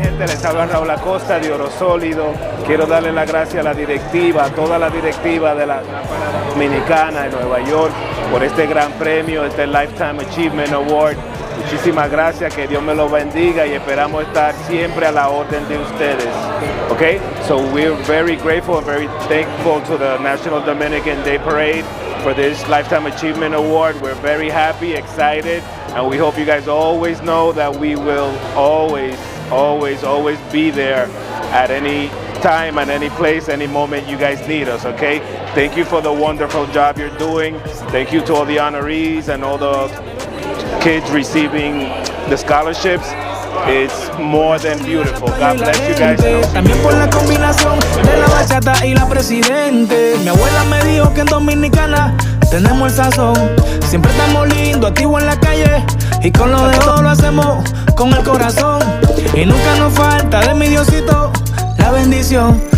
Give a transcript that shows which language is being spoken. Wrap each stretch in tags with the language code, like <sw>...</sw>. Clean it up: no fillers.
<es>Hola mi gente, les habla Raúl Acosta de Oro Sólido. Quiero darle las gracias a la directiva, a toda la directiva de la Dominicana de Nueva York por este gran premio, este Lifetime Achievement Award. Muchísimas gracias, que Dios me los bendiga y esperamos estar siempre a la orden de ustedes.</es> <en>Okay, so we're very grateful and very thankful to the National Dominican Day Parade for this Lifetime Achievement Award. We're very happy, excited, and we hope you guys always know that we will always be there at any time, at any place, any moment you guys need us, okay? Thank you for the wonderful job you're doing. Thank you to all the honorees and all the kids receiving the scholarships. It's more than beautiful. God bless you guys.</en> <es>También por la combinación de la bachata y la presidente. Mi abuela me dijo que en Dominicana tenemos el sazón. Siempre estamos lindos, activos en la calle. Y con lo de todo lo hacemos con el corazón. Y nunca nos falta de mi Diosito la bendición.</es>